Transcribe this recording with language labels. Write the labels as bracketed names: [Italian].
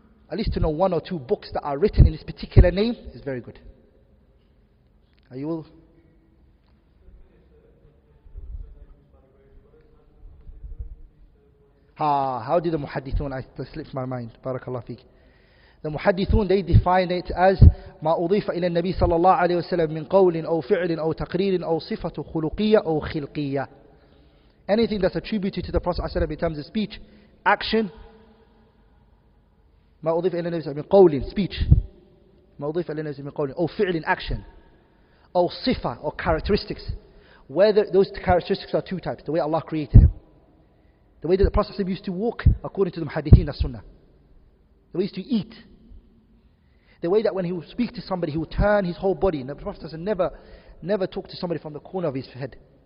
[English] At least to know 1 or 2 books that are written in this particular name is very good. Are you all? How did the muhaddithun, that slipped my mind, barakallah feek. The muhaddithun, they define it as [Arabic] ما أضيف إلى النبي صلى الله عليه وسلم من قول أو فعل أو تقرير أو صفة خلقية أو خلقية. [English] Anything that's attributed to the Prophet ﷺ in terms of speech, action. [Arabic] ما أضيف إلى النبي من قول, speech. ما أضيف إلى النبي من قول أو فعل, action. أو صفة, [English] or characteristics. Whether those characteristics are two types, the way Allah created him. The way that the Prophet ﷺ used to walk, according to the muhaddithin, that's sunnah. The way he used to eat. The way that when he would speak to somebody, he would turn his whole body. And the Prophet ﷺ never talked to somebody from the corner of his head.